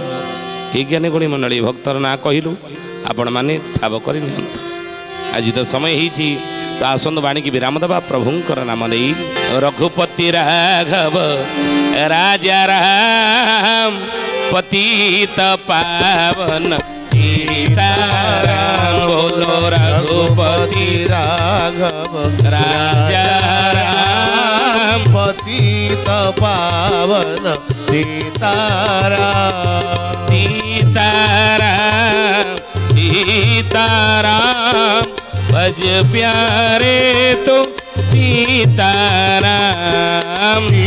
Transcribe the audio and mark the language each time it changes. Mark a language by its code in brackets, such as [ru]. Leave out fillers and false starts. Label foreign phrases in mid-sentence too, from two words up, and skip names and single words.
[or] ଏ ଜ୍ଞାନୀ ଗୁଣୀ ମଣ୍ଡଳୀ, ଭକ୍ତର ନାଁ କହିଲୁ, ଆପଣମାନେ ଠାବ କରି ନିଅନ୍ତୁ। ଆଜି ତ ସମୟ ହେଇଛି, ତ ଆସନ୍ତୁ ବାଣୀକି ବିରାମ ଦେବା ପ୍ରଭୁଙ୍କର ନାମ ନେଇ। [hi] रघुपति राघव राजा राम, पतित पावन सीताराम, बोलो रघुपति राघव राजा राम, पतित पावन सीताराम, सीताराम सीताराम, भज प्यारे तो सीताराम,